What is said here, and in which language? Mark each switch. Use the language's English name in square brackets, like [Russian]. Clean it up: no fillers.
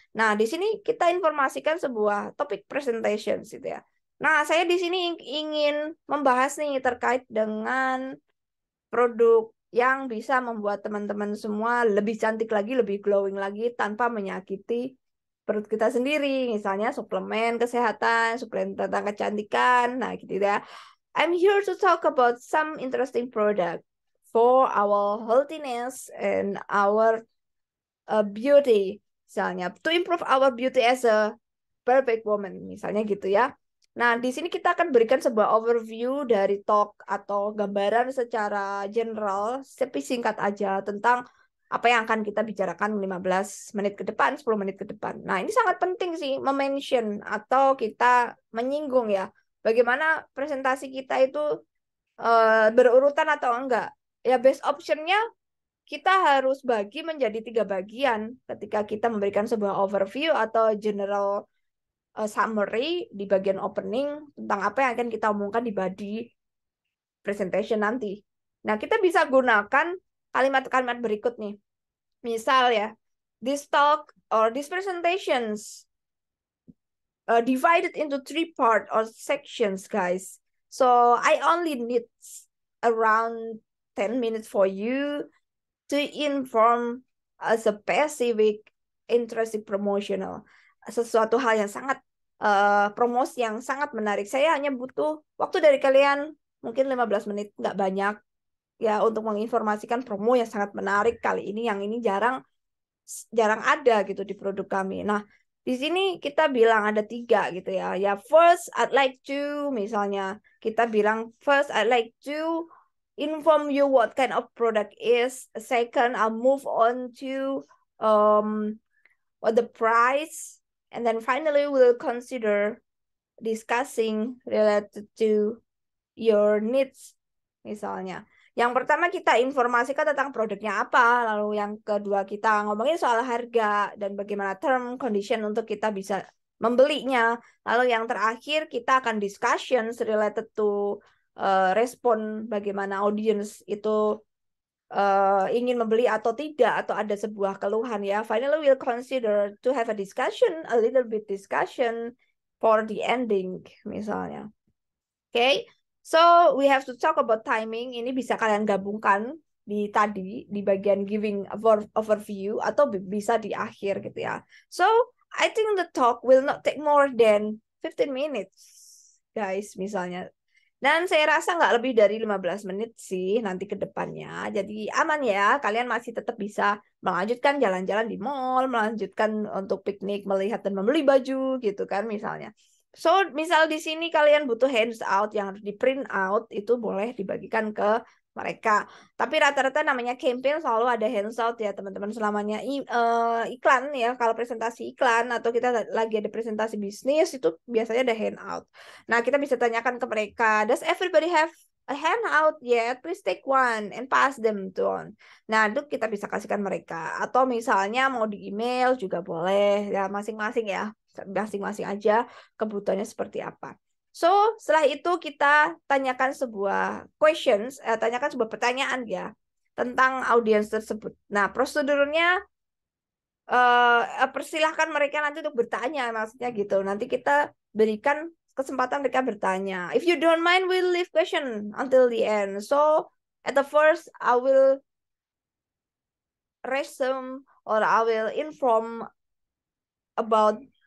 [Indonesian] Nah, di sini kita informasikan sebuah topik presentation gitu ya. Nah, saya di sini ingin membahas nih terkait dengan produk yang bisa membuat teman-teman semua lebih cantik lagi, lebih glowing lagi tanpa menyakiti perut kita sendiri. Misalnya suplemen kesehatan, suplemen tentang kecantikan, nah gitu ya. [English] I'm here to talk about some interesting product for our healthiness and our beauty, misalnya to improve our beauty as a perfect woman, [Indonesian] misalnya gitu ya. Nah, di sini kita akan berikan sebuah overview dari talk atau gambaran secara general, tapi singkat aja tentang apa yang akan kita bicarakan 15 menit ke depan, 10 menit ke depan. Nah, ini sangat penting sih, mention atau kita menyinggung ya, bagaimana presentasi kita itu berurutan atau enggak. Ya, best optionnya kita harus bagi menjadi 3 bagian ketika kita memberikan sebuah overview atau general summary di bagian opening tentang apa yang akan kita omongkan di body presentation nanti. Nah, kita bisa gunakan kalimat-kalimat berikut nih. [English] Misal ya, this talk or these presentations divided into 3 part or sections, guys. So I only need around 10 minutes for you to inform a specific interesting promotional, [Indonesian] sesuatu hal yang sangat promosi yang sangat menarik. Saya hanya butuh waktu dari kalian mungkin 15 menit, nggak banyak ya, untuk menginformasikan promo yang sangat menarik kali ini, yang ini jarang jarang ada gitu di produk kami. Nah, di sini kita bilang ada 3 gitu ya. [English] Ya, first I'd like to, [Indonesian] misalnya kita bilang [English] first I'd like to inform you what kind of product is. Second, I'll move on to what the price, and then finally we'll consider discussing related to your needs, misalnya. [Indonesian] Yang pertama kita informasikan tentang produknya apa, lalu yang kedua kita ngomongin soal harga dan bagaimana term condition untuk kita bisa membelinya. Lalu yang terakhir kita akan [English] discussions related to [Indonesian] respon bagaimana audience itu ingin membeli atau tidak, atau ada sebuah keluhan ya. [English] Finally we'll consider to have a discussion, a little bit discussion for the ending, misalnya. Okay, so we have to talk about timing. [Indonesian] Ini bisa kalian gabungkan di tadi di bagian [English] giving overview [Indonesian] atau bisa di akhir gitu ya. [English] So I think the talk will not take more than 15 minutes, guys, misalnya. [Indonesian] Dan saya rasa nggak lebih dari 15 menit sih nanti ke depannya. Jadi aman ya, kalian masih tetap bisa melanjutkan jalan-jalan di mall, melanjutkan untuk piknik, melihat dan membeli baju gitu kan misalnya. So, misal di sini kalian butuh handout yang harus di print out, itu boleh dibagikan ke mereka. Tapi rata-rata namanya campaign selalu ada handout ya teman-teman, selamanya iklan ya. Kalau presentasi iklan atau kita lagi ada presentasi bisnis itu biasanya ada handout. Nah, kita bisa tanyakan ke mereka, [English] does everybody have a handout yet? Please take one and pass them to on. [Indonesian] Nah, itu kita bisa kasihkan mereka. Atau misalnya mau di email juga boleh ya, masing-masing ya. Masing-masing aja kebutuhannya seperti apa. So, setelah itu kita tanyakan sebuah questions, tanyakan sebuah pertanyaan ya tentang audiens tersebut. Nah, prosedurnya persilahkan mereka nanti untuk bertanya, maksudnya gitu. Nanti kita berikan kesempatan mereka bertanya. [English] If you don't mind, we'll leave question until the end. So, at the first, I will resume or I will inform about